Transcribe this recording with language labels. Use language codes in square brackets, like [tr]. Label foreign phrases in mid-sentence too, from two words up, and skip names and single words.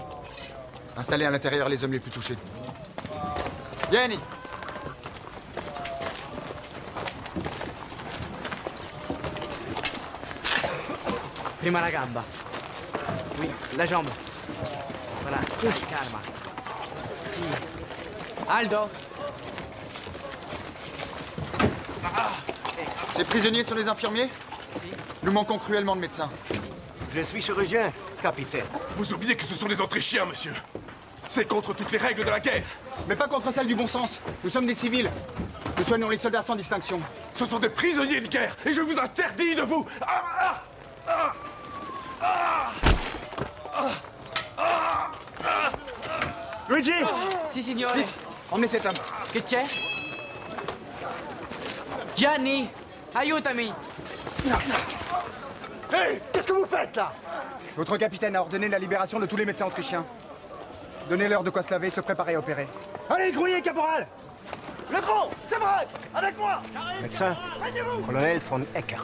[fr] Installez à l'intérieur les hommes les plus touchés. [it] Vieni! Prima la gamba. [fr] Oui, la jambe. Voilà, calma. [it] Si. Aldo! [fr] Ces prisonniers sont les infirmiers? Nous manquons cruellement de médecins. Je suis chirurgien, capitaine. Vous oubliez que ce sont les Autrichiens, monsieur. C'est contre toutes les règles de la guerre. Mais pas contre celles du bon sens. Nous sommes des civils. Nous soignons les soldats sans distinction. Ce sont des prisonniers de guerre et je vous interdis de vous... [it] Luigi! Si, signore. [fr] Vite, emmenez cet homme. [it] Che c'è? Gianni, aiutami. [fr] Hé, qu'est-ce que vous faites là? Votre capitaine a ordonné la libération de tous les médecins autrichiens. Donnez-leur de quoi se laver et se préparer à opérer. Allez, grouillez, caporal! Le grand, c'est vrai! Avec moi! Médecin, colonel von Eckert.